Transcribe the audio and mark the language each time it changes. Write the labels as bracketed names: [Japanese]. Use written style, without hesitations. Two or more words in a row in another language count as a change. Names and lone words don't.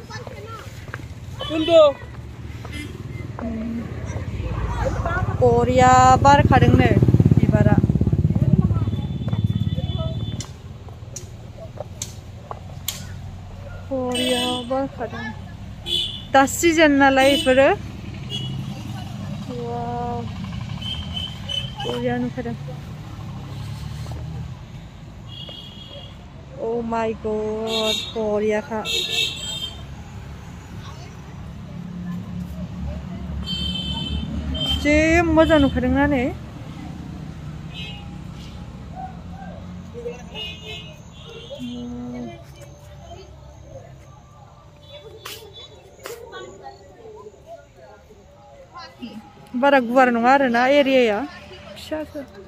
[Bodo] बरिया बारखादोंनो बिबारा बरिया बारखादों दा सिजन नालाय बेफोरो वाव बरिया नुखादों [English] Oh my god, [Bodo] बरियाखा जे मोजां नुखादोंना नै बारा गुवार नङा आरोना एरियाया फिसासो